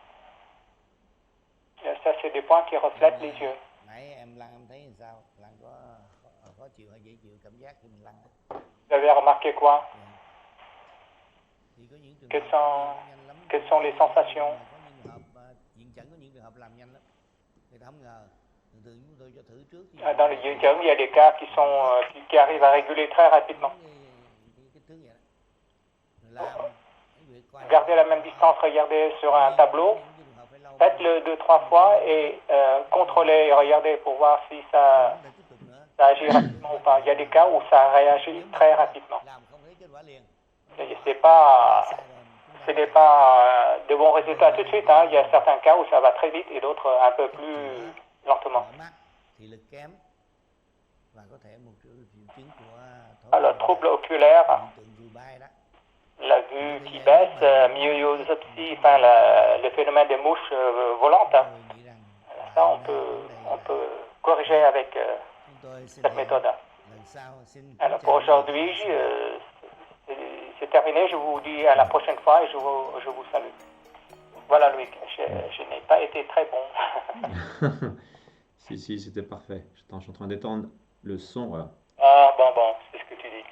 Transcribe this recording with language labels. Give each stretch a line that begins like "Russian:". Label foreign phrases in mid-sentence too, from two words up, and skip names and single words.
French: Et ça, c'est des points qui reflètent les yeux. Vous avez remarqué quoi? Quelles sont les sensations?
Vietnamese: thường thường chúng tôi cho thử trước
French: Dans le yin il y a des cas qui arrivent à réguler très rapidement.
Vietnamese: cái thước vậy đó. Làm cái việc coi
French: Gardez la même distance, regardez sur un tableau, faites-le 2-3 fois et contrôlez et regardez pour voir si ça
Vietnamese: tiếp tục nữa.
French: agit rapidement ou pas. Il y a des cas où ça réagit très rapidement.
Vietnamese: Làm không thấy kết quả liền.
French: Ce n'est pas de bons résultats tout de suite. Hein. Il y a certains cas où ça va très vite et d'autres un peu plus lentement.
Vietnamese: Mỏi mắt, thị lực kém và có thể một triệu chứng của
French: Alors, trouble oculaire,
Vietnamese: hiện tượng rùi bay đó.
French: la vue qui baisse, myosiopsie, enfin le phénomène des mouches volantes. Hein.
Vietnamese: Tôi nghĩ rằng
French: Ça, on peut corriger avec
Vietnamese: chúng tôi xin
French: cette
Vietnamese: hẹn
French: méthode.
Vietnamese: lần sau xin kính
French: Alors,
Vietnamese: chào
French: pour
Vietnamese: quý
French: aujourd'hui,
Vietnamese: vị.
French: c'est terminé. Je vous dis à la prochaine fois et je vous salue. Voilà, Loïc, je n'ai pas été très bon. Si, c'était parfait. Je suis en train d'étendre le son, voilà. Ah, bon, c'est ce que tu dis.